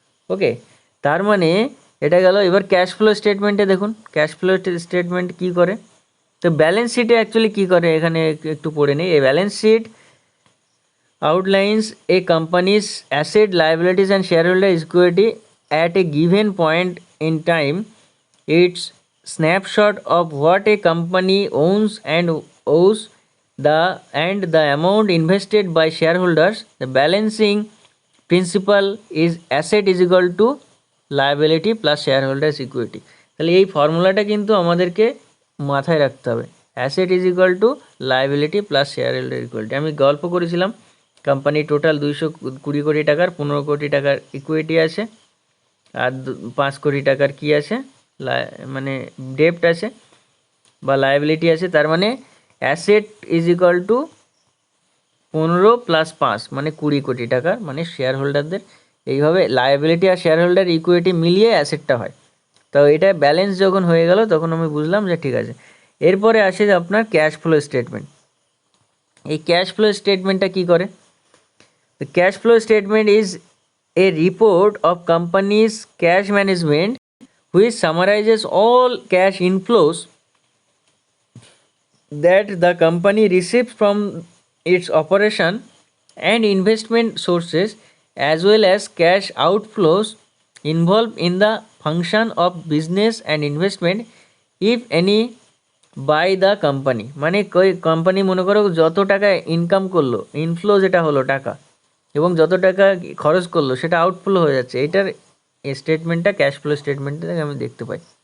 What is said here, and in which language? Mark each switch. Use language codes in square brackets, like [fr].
[bn] ওকে, তার মানে এটা গেল। এবার ক্যাশ ফ্লো স্টেটমেন্টে দেখুন ক্যাশ ফ্লো স্টেটমেন্ট কী করে। তো ব্যালেন্স শিটে অ্যাকচুয়ালি কী করে এখানে একটু পড়ে নিই। [en] এই balance sheet outlines a company's asset, liabilities and shareholder equity at a given point in time. It's snapshot of what a company owns and owes the amount invested by shareholders. The balancing principle is asset is equal to liability plus shareholders equity. [bn] তাহলে এই ফর্মুলাটা কিন্তু আমাদেরকে মাথায় রাখতে হবে, [en] Asset is equal to liability plus shareholder equity. [bn] আমি গল্প করেছিলাম কোম্পানি টোটাল 220 কোটি টাকার 15 কোটি টাকার ইকুইটি আছে, আর 5 কোটি টাকার কি আছে, মানে ডেপ্ট আছে বা লায়াবিলিটি আছে। তার মানে [en] asset is equal to [bn] 15 + 5 মানে 20 কোটি টাকার, মানে শেয়ার হোল্ডারদের। এইভাবে লায়াবিলিটি আর শেয়ার হোল্ডার ইকুইটি মিলিয়ে অ্যাসেটটা হয়। তো এটা ব্যালেন্স যখন হয়ে গেল তখন আমি বুঝলাম যে ঠিক আছে। এরপরে আসে আপনার ক্যাশ ফ্লো স্টেটমেন্ট। এই ক্যাশ ফ্লো স্টেটমেন্টটা কী করে? [en] The cash flow statement is a report of company's cash management which summarizes all cash inflows that the company receives from its operation and investment sources, as well as cash outflows involved in the function of business and investment, if any, by the company. [bn] মানে company মনে করো যত টাকা income করলো, inflow যেটা হলো টাকা, এবং যত টাকা খরচ করলো সেটা আউটফ্লো হয়ে যাচ্ছে, এটার স্টেটমেন্টটা ক্যাশ ফ্লো স্টেটমেন্ট থেকে আমি দেখতে পাই।